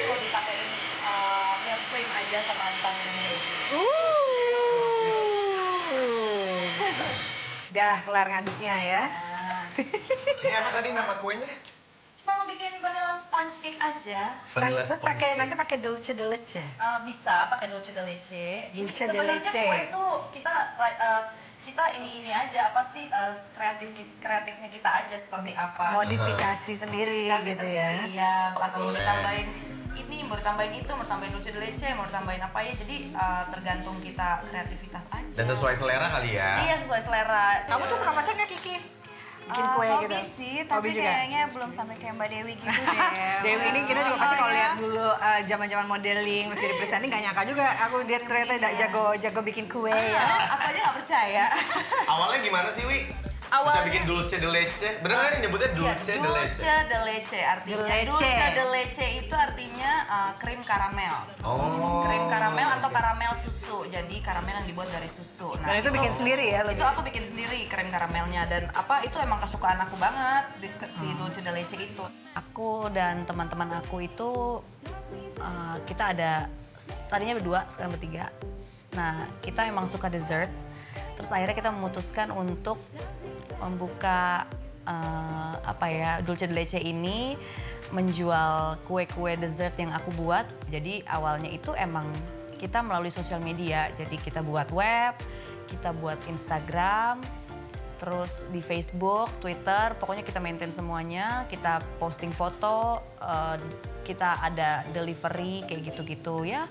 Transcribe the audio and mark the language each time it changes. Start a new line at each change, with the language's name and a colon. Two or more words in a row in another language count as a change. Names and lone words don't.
Indonesian: mau dipakein
English: milk cream
Indonesian: aja sama tangan. Udah kelar ngaduknya ya. Ini apa tadi nama kuenya? Cuma mau bikin
English: vanilla sponge cake
Indonesian: aja. Nanti pakai
Spanish: dulce de leche.
Indonesian: Bisa pakai
Spanish: dulce de leche. Dulce de
Indonesian: Sebenarnya
Spanish: leche.
Indonesian: kue itu kita ini aja apa sih kreatifnya kita aja seperti apa. Modifikasi sendiri gitu ya. Iya, atau mau ditambahin ini, mau ditambahin itu, mau tambahin
Spanish: dulce de leche,
Indonesian: mau tambahin apa ya. Jadi tergantung kita kreativitas aja. Dan sesuai selera kali ya? Iya, sesuai selera. Kamu tuh suka masak nggak Kiki? Bikin kue hobi gitu? sih, Hobi tapi juga? kayaknya belum sampai kayak Mbak Dewi gitu deh. Dewi ini kita juga pasti kalau Oh, ya? lihat dulu zaman-zaman modeling, terus jadi presenting nggak nyangka juga aku dia ternyata jago bikin kue ya. Aku aja nggak percaya. Awalnya gimana sih, Wi? Bisa Awalnya- bikin
Spanish: dulce de leche?
Indonesian: Bener kan yang nyebutnya
Spanish: dulce de leche? Dulce de leche artinya. De leche.
Indonesian: Dulce de leche itu artinya krim karamel. Oh. Krim karamel atau karamel susu. Jadi karamel yang dibuat dari susu. Dan itu bikin sendiri ya lo? Itu aku bikin sendiri krim karamelnya dan apa itu emang kesukaan aku banget si
Spanish: dulce de leche
Indonesian: itu. Aku dan teman-teman aku itu kita ada tadinya berdua, sekarang bertiga. Nah, kita emang suka dessert. Terus akhirnya kita memutuskan untuk membuka dulce de leche ini menjual kue-kue dessert yang aku buat. Jadi awalnya itu emang kita melalui sosial media. Jadi kita buat web, kita buat Instagram, terus di Facebook, Twitter, pokoknya kita maintain semuanya. Kita posting foto, kita ada delivery kayak gitu-gitu ya.